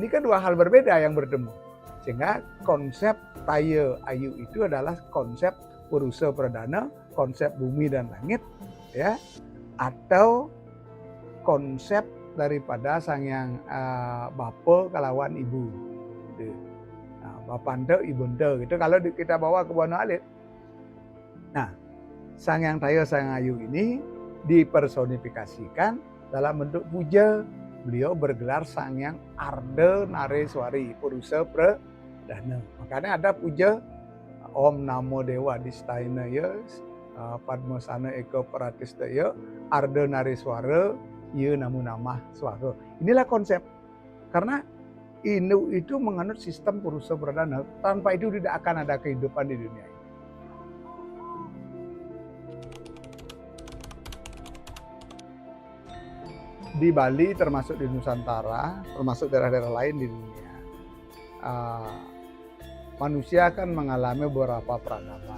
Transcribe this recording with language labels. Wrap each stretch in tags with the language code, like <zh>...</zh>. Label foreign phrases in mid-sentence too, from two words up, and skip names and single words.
<id>Ini kan dua hal berbeda yang bertemu. Sehingga konsep Taya Ayu itu adalah konsep Purusa Perdana, konsep bumi dan langit, ya, atau konsep daripada Sang Hyang Bapa kalawan Ibu. Nah, Bapanda Ibunda gitu kalau kita bawa ke Bono Alit. Nah, Sang Hyang Taya Sang Hyang Ayu ini dipersonifikasikan dalam bentuk puja. Beliau bergelar Sang Hyang Arda Nareswari Purusa Perdana. Makanya ada puja</id> <sa>Om Namo Dewa Distainaya Padmasana Eka Pratistaya Arda Nareswara Ye Namo Namah Swara.</sa> <id>Inilah konsep. Karena Inu itu menganut sistem Purusa Perdana. Tanpa itu tidak akan ada kehidupan di dunia ini. Di Bali termasuk di Nusantara, termasuk daerah-daerah lain di dunia, manusia akan mengalami beberapa peradaban.</id>